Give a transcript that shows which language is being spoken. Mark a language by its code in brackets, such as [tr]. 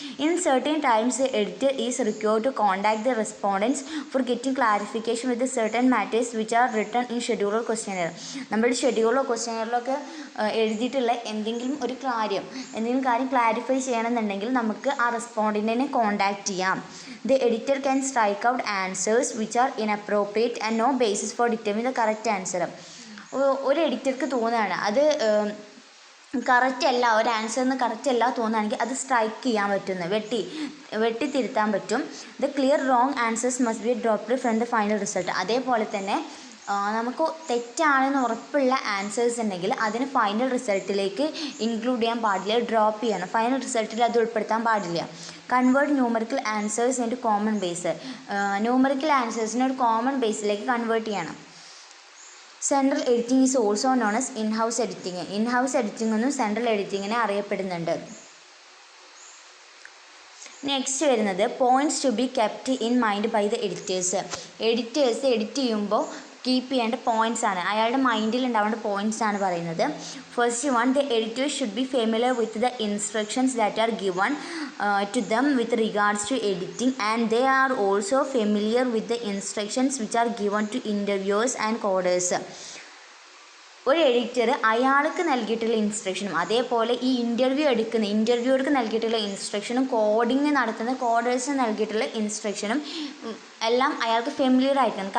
[en] In certain times editor is required to contact the respondents for getting clarification with certain matters which are written in schedule or questionnaire. [ml] നമ്മുടെ ഷെഡ്യൂളോ ക്വസ്റ്റ്യനറിലൊക്കെ എഴുതിയിട്ടുള്ള എന്തെങ്കിലും കാര്യം clarify ചെയ്യണമെന്നുണ്ടെങ്കിൽ നമുക്ക് ആ റെസ്പോണ്ടൻറ്റിനെ contact ചെയ്യാം. [en] The editor can strike out answers which are inappropriate and no basis for determining the correct answer. [ml] ഒരു എഡിറ്റർക്ക് തോന്നുകയാണ് അത് കറക്റ്റ് അല്ല, ഒരു ആൻസറിന് കറക്റ്റ് അല്ല തോന്നുകയാണെങ്കിൽ അത് സ്ട്രൈക്ക് ചെയ്യാൻ പറ്റുന്നു, വെട്ടി തിരുത്താൻ പറ്റും. [en] The clear wrong answers must be dropped from the final result. [ml] അതേപോലെ തന്നെ നമുക്ക് തെറ്റാണെന്ന് ഉറപ്പുള്ള ആൻസേഴ്സ് ഉണ്ടെങ്കിൽ അതിന് ഫൈനൽ റിസൾട്ടിലേക്ക് ഇൻക്ലൂഡ് ചെയ്യാൻ പാടില്ല, ഡ്രോപ്പ് ചെയ്യണം. ഫൈനൽ റിസൾട്ടിൽ അത് ഉൾപ്പെടുത്താൻ പാടില്ല. [en] Convert numerical answers into common base. [ml] Numerical ആൻസേഴ്സിനെ ഒരു കോമൺ ബേസിലേക്ക് കൺവേർട്ട് ചെയ്യണം. [en] Central editing is also known as inhouse editing. [ml] In-house editing എന്നും സെൻട്രൽ എഡിറ്റിങ്ങിനെ അറിയപ്പെടുന്നുണ്ട്. [en] Next വരുന്നത് points to be kept in mind by the editors. [ml] Editors edit ചെയ്യുമ്പോൾ keep ചെയ്യേണ്ട points ആണ്, അയാളുടെ മൈൻഡിൽ ഉണ്ടാവേണ്ട പോയിൻറ്റ്സ് ആണ് പറയുന്നത്. [en] First one, the editors should be familiar with the instructions that are given to them with regards to editing, and they are also familiar with the instructions which are given to interviewers and coders. [ml] ഒരു editor അയാൾക്ക് നൽകിയിട്ടുള്ള ഇൻസ്ട്രക്ഷനും അതേപോലെ ഈ ഇൻ്റർവ്യൂവർക്ക് നൽകിയിട്ടുള്ള ഇൻസ്ട്രക്ഷനും coding നടത്തുന്ന കോഡേഴ്സിന് നൽകിയിട്ടുള്ള ഇൻസ്ട്രക്ഷനും എല്ലാം അയാൾക്ക് ഫെമിലിയർ ആയിരിക്കണം.